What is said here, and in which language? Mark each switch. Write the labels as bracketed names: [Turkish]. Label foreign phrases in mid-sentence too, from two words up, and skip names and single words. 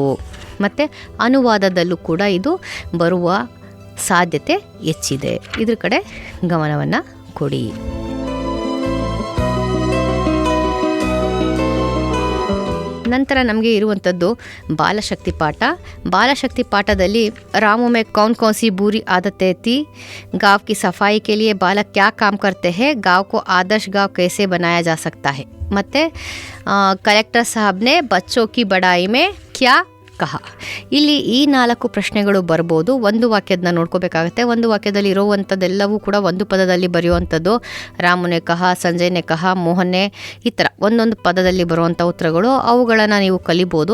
[Kannada] ಮತ್ತು ಅನುವಾದದಲ್ಲೂ ಕೂಡ ಇದು ಬರುವ ಸಾಧ್ಯತೆ ಹೆಚ್ಚಿದೆ. ಇದ್ರ ಕಡೆ ಗಮನವನ್ನು ಕೊಡಿ. ನಂತರ ನಮಗೆ ಇರುವಂಥದ್ದು ಬಾಲಶಕ್ತಿ ಪಾಠ. ಬಾಲಶಕ್ತಿ ಪಾಠದಲ್ಲಿ [Hindi] रामों में कौन कौन सी बुरी आदतें थी, गाँव की सफाई के लिए बालक क्या काम करते हैं, गाँव को आदर्श गाँव कैसे बनाया जा सकता है, ಮತ್ತು कलेक्टर साहब ने बच्चों की बड़ाई में क्या कहा. [Kannada] ಇಲ್ಲಿ ಈ 4 ಪ್ರಶ್ನೆಗಳು ಬರ್ಬೋದು. ಒಂದು ವಾಕ್ಯದನ್ನ ನೋಡ್ಕೋಬೇಕಾಗತ್ತೆ. ಒಂದು ವಾಕ್ಯದಲ್ಲಿ ಇರುವಂಥದ್ದೆಲ್ಲವೂ ಕೂಡ ಒಂದು ಪದದಲ್ಲಿ ಬರೆಯುವಂಥದ್ದು. [Hindi] रामू ने कहा, संजय ने कहा, मोहन ने, [Kannada] ಈ ಥರ ಒಂದೊಂದು ಪದದಲ್ಲಿ ಬರುವಂಥ ಉತ್ತರಗಳು, ಅವುಗಳನ್ನು ನೀವು ಕಲಿಬೋದು.